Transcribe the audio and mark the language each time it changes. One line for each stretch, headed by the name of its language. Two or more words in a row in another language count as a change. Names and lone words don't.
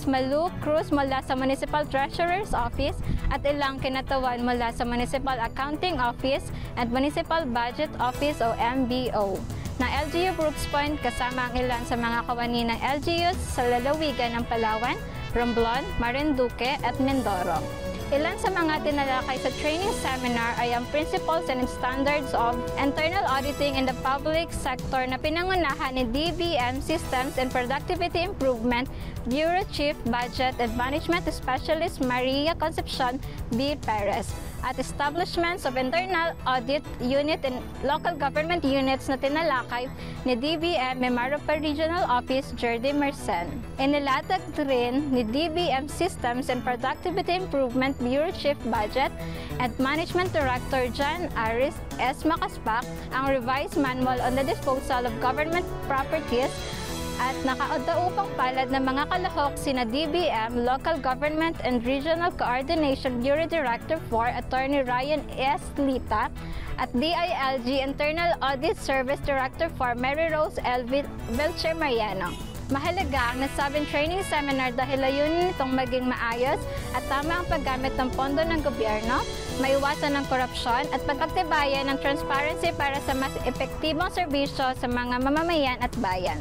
Filipino: Malu Cruz mula sa Municipal Treasurer's Office at ilang kinatawan mula sa Municipal Accounting Office at Municipal Budget Office o MBO na LGU Brooks Point kasama ang ilan sa mga kawani ng LGUs sa lalawigan ng Palawan, Romblon, Marinduque at Mindoro. Ilan sa mga tinalakay sa
English: training seminar
Filipino: ay ang Principles and Standards of Internal Auditing in the Public Sector na pinangunahan ni DBM Systems and Productivity Improvement Bureau Chief Budget and Management Specialist Maria Concepcion B. Perez.
English: at establishments of internal audit unit and local government units
Filipino: na tinalakay ni
English: DBM Mimaropa Regional Office Jordi Mercen.
Filipino: Inilatag rin ni DBM Systems and Productivity Improvement Bureau Chief Budget and Management Director John Aris S. Makaspak ang
English: revised manual on the disposal of government properties
Filipino: at nakaudaupang palad ng mga kalahok sina DBM, Local Government and Regional Coordination Bureau Director 4, Attorney Ryan S. Lita, at DILG Internal Audit Service Director 4, Mary Rose L. Vilcher Mariano. Mahalaga ang nasabing
English: training seminar
Filipino: dahil layunin nitong maging maayos at tama ang paggamit ng pondo ng gobyerno, maiwasan ng korupsyon at pagpagtibayan ng transparency para sa mas epektibong serbisyo sa mga mamamayan at bayan.